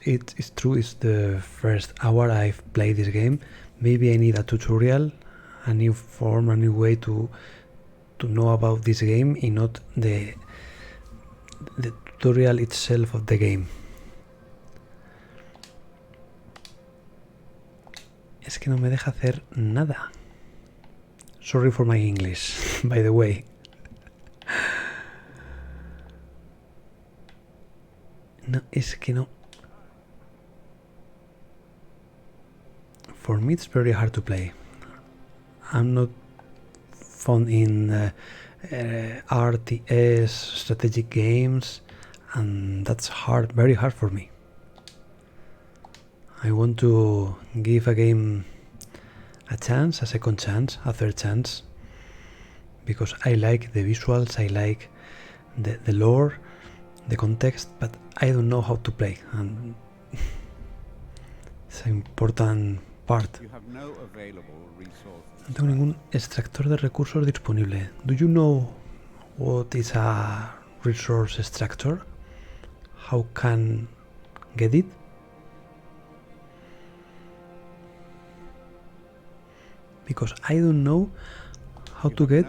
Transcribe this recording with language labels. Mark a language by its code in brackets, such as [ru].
[en] It is true, it's the first hour I've played this game. Maybe I need a tutorial, a new form, a new way to know about this game and not the tutorial itself of the game. [es] Es que no me deja hacer nada. [en] Sorry for my English, by the way. [es] No, es que no. [en] For me it's very hard to play. I'm not fond in RTS, strategic games, and that's hard, very hard for me. I want to give a game a chance, a second chance, a third chance, because I like the visuals, I like the lore, the context, but I don't know how to play, and it's an important part. You have no available resource. [es] No tengo ningún extractor de recursos disponible. [en] Do you know what is a resource extractor? How can get it? Because I don't know how to get